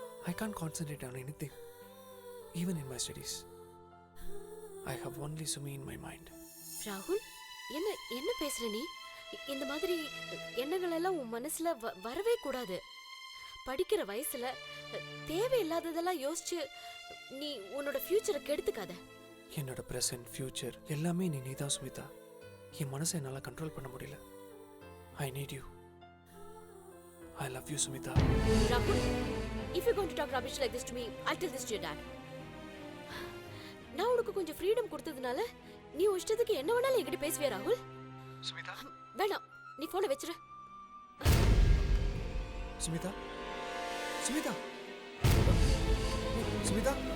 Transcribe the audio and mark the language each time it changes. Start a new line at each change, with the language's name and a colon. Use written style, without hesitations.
English: I can't concentrate on anything, even in my studies. I have only Sumi in my mind.
Tamil: ராகுல், என்ன பேசுற நீ? இந்த மாதிரி எண்ணங்கள் எல்லாம் உன் மனசுல வரவே கூடாது. படிக்கிற வயசுல தேவையில்லாததெல்லாம் யோசிச்சு நீ உன்னோட ஃபியூச்சரை கெடுத்துக்காத. என்னோட பிரசன்ட் ஃபியூச்சர் எல்லாமே நீதான் சுமிதா. என் மனசை என்னால் கண்ட்ரோல் பண்ண முடியல.
English: I need you. I love you, Sumita. Rahul, if you're going to talk rubbish like this to me, I'll tell this to your dad.
Tamil: நான் உனக்கு கொஞ்சம் ஃப்ரீடம் கொடுத்ததுனால நீ உன் இஷ்டத்துக்கு என்ன வேணாலும் என்கிட்ட பேசுவே ராகுல். சுமிதா, வேணாம், நீ போனை வச்சிரு. சுமிதா, சுமிதா, சுமிதா.